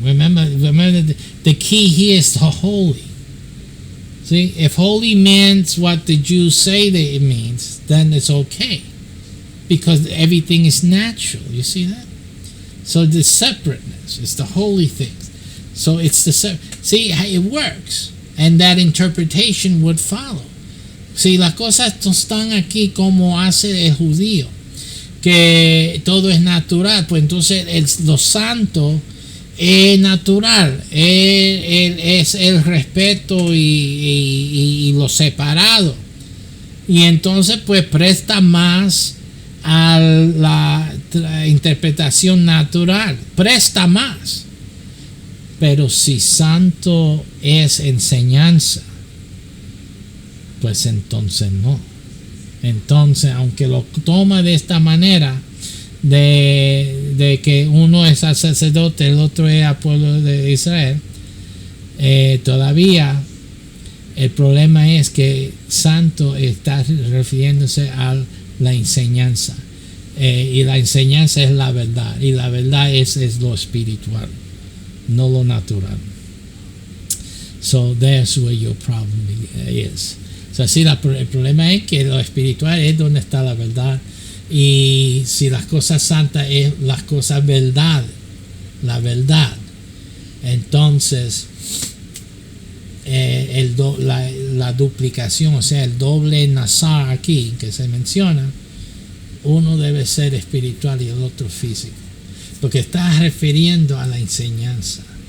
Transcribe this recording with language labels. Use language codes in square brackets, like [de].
[en] Remember the key here is the holy. See, if holy means what the Jews say that it means, then it's okay. Because everything is natural. You see that? So the separateness is the holy things. So it's see how it works. And that interpretation would follow. [es] Si las cosas están aquí como hace el judío, que todo es natural, pues entonces lo santo es natural, es el respeto y lo separado. Y entonces pues presta más a la interpretación natural, presta más. Pero si santo es enseñanza, pues entonces no. Entonces, aunque lo toma de esta manera, de que uno es al sacerdote, el otro es al pueblo de Israel, todavía el problema es que santo está refiriéndose a la enseñanza. Y la enseñanza es la verdad. Y la verdad es lo espiritual, no lo natural. [en] So that's where your problem is. [es] O sea, sí, el problema es que lo espiritual es donde está la verdad. Y si las cosas santas es las cosas verdad, la verdad, entonces la duplicación, o sea, el doble nazar aquí que se menciona, uno debe ser espiritual y el otro físico, porque está refiriendo a la enseñanza.